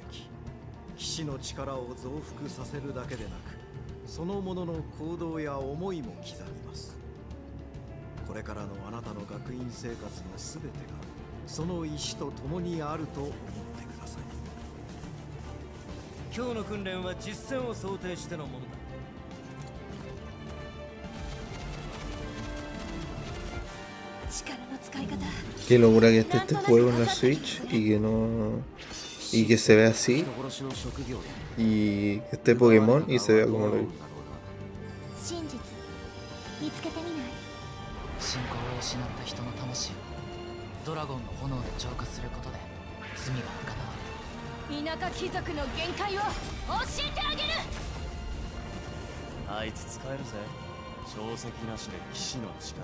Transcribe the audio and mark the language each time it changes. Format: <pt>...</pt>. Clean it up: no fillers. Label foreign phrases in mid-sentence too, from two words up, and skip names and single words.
<ja>騎士の力を増幅させるだけでなく、そのものの行動や思いも刻みます。これからのあなたの学院生活のすべてがその石と共にあると思ってください。今日の訓練は実戦を想定してのものだ。</ja> <es>Qué locura que esté este juego en la Switch y que no. Y que se vea así. Y que esté Pokémon y se vea como lo vi.</es> <ja>信仰を失った人の魂をドラゴンの炎で浄化することで罪が贖われる。田舎貴族の限界を教えてあげる。あいつ使えるぜ。小石なしで騎士の力。</ja>